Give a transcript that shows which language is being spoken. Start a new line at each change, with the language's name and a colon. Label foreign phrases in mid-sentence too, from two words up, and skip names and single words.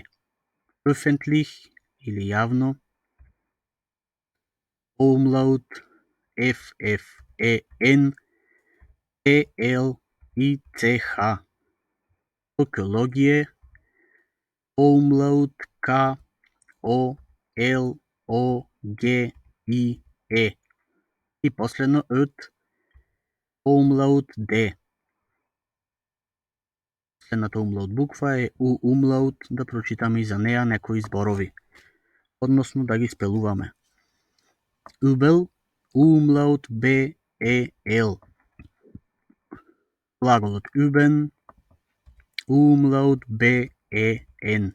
Macedonian: Öffentlich или јавно. О умлаут, F, F, E, N, T, L, I, C, H. Екологие. О умлаут, K, O, L, O, G, I, E. И последно Öt. О умлаут, D. Следната умлаут буква е У умлаут, да прочитаме и за неја некои зборови, односно да ги спелуваме. Убел, У умлаут, Б, Е, Л. Глаголот üben, У умлаут, Б, Е, Н.